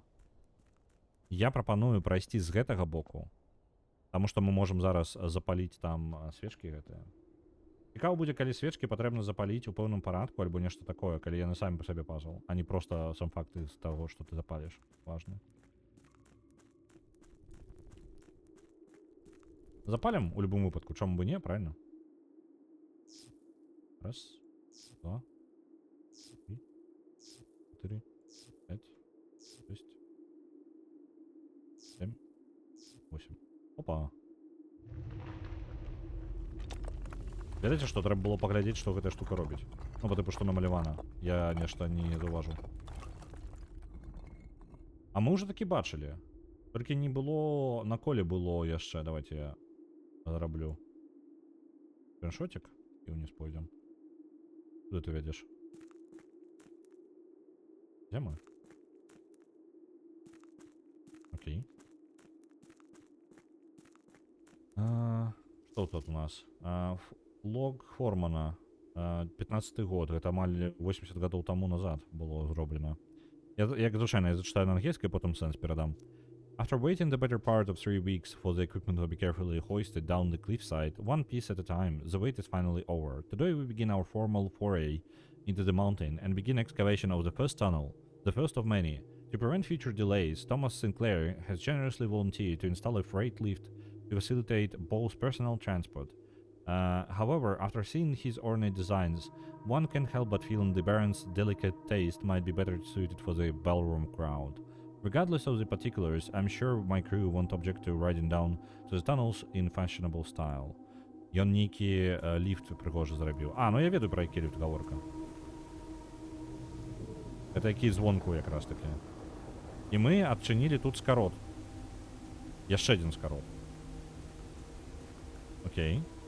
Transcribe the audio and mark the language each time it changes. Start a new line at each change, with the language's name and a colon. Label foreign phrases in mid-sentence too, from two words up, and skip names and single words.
Belarusian: Я прапаную прайсці з гэтага боку, таму што мы можам зараз запаліць там свечкі гэтыя. Цікава будзе, калі свечкі патрэбна запаліць у пэўным парадку альбо нешта такое, калі яны самі па сабе пазл, а не проста сам факт з таго, што ты запаліш. Важны. Запалім у любым выпадку, чаму бы не, правильно? Раз, два, три, 4, 5, 6, 7, 8. Опа. Ведаеце, што трэба было паглядзець, што гэтая штука робіць? Ну, па тыпу, што намалявана. Я нешта не заўважыў. А мы ўжо такі бачылі. Толькі не было... На коле было яшчэ. Давайте я зараблю.
Russian: Скриншотик і ўниз пойдем. Куда ты ведешь? Где мы? Окей. Что тут у нас? Лог Формана. 15-й год.
Belarusian: Гэта амаль 80 гадоў таму назад было зроблена. Як звычайна, я зачитаю на англійскай,
Ukrainian: потім сенс передам.
English: After waiting the better part of 3 weeks for the equipment to be carefully hoisted down the cliffside, one piece at a time, the wait is finally over. Today we begin our formal foray into the mountain and begin excavation of the first tunnel, the first of many. To prevent future delays, Thomas Sinclair has generously volunteered to install a freight lift to facilitate both personal transport. However, after seeing his ornate designs, one can't help but feel the Baron's delicate taste might be better suited for the ballroom crowd. Regardless of the particulars, I'm sure my crew won't object to riding down to the tunnels in fashionable style.
Belarusian: Ён нейкі ліфт прыгожа зрабіў. Ну я ведаю, пра які ліфт гаворка. Гэта які звонку якраз таки. І мы адчынілі тут скарот. Яшчэ адзін скарот. Окей.